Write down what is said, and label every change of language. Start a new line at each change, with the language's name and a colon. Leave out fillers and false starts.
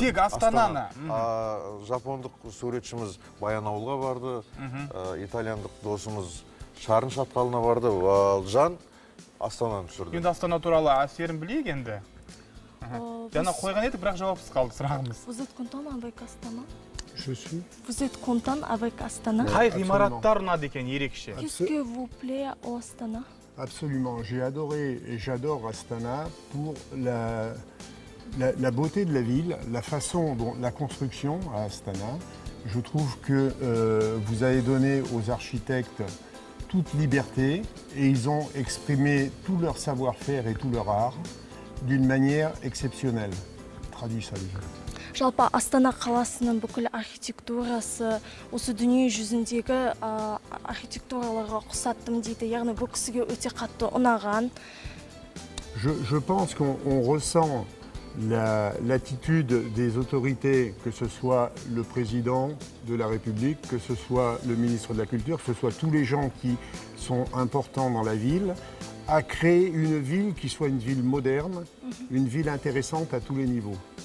Kazakh: Тек Астананы. Жапондық суретшіміз Баянауылға барды, итальяндық досымыз Шарын шатқалына барды, Жан Астананы түсірді. Енді Астана туралы әсерін білейік енді. Жаңа қойған едік, бірақ жауапсыз қалды сұрағымыз.
French: Vous êtes content avec Astana? Je suis. Vous êtes content avec Astana?
Kazakh: Қай ғимараттар ұнады екен ерекше?
French: Qu'est-ce que vous plaît au Astana? Absolument. J'ai adoré et j'adore Astana pour la beauté de la ville, la façon dont la construction à Astana. Je trouve que vous avez donné aux architectes toute liberté et ils ont exprimé tout leur savoir-faire et tout leur art d'une manière exceptionnelle. Traduis ça déjà.
Kazakh: Жалпы Астана қаласының бүкіл архитектурасы, осы дүние жүзіндегі архитектураларға құсаттым дейді. Яғни бұл кісіге өте қатты ұнаған.
French: Je pense qu'on ressent l'attitude des autorités, que ce soit le président de la République, que ce soit le ministre de la Culture, que ce soit tous les gens qui sont importants dans la ville, à créer une ville qui soit une ville moderne, une ville intéressante à tous les niveaux.